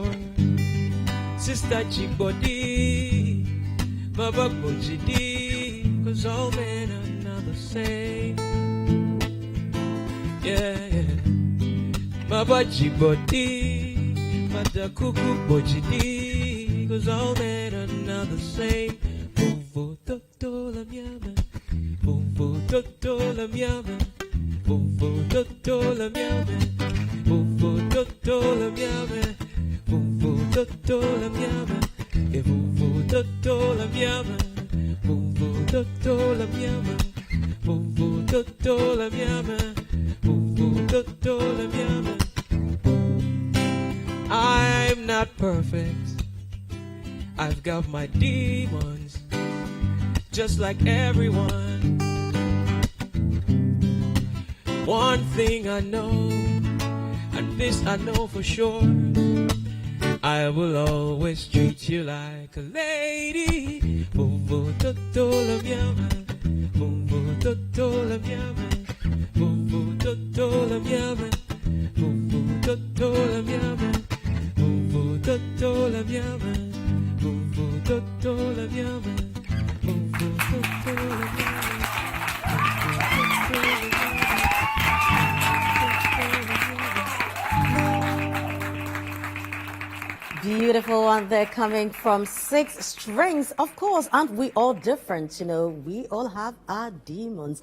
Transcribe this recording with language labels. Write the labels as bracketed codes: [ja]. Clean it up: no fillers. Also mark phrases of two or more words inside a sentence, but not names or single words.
[en] Sister Chigbodi, Baba Bojidi, cause all men are not the same. Yeah. Baba Chigbodi, Mata Kuku Bojidi, cause all men are not the same. [ee] Vovo Toto la miame, Vovo Toto la miame, Vovo Toto la miame, Vovo Toto la miame, Vovo Toto la miame, Vovo Toto la miame, Vovo Toto la miame, Vovo Toto la miame. [en] I'm not perfect. I've got my demons, just like everyone. One thing I know, and this I know for sure, I will always treat you like a lady. [ee] Vovo toto la miama, vovo toto la miama, vovo toto la miama, vovo toto la miama, ovo toto la miama, ovo toto la miama, ovo toto la miama. [en] Beautiful one there coming from 6 Strings. Of course, aren't we all different? You know, we all have our demons.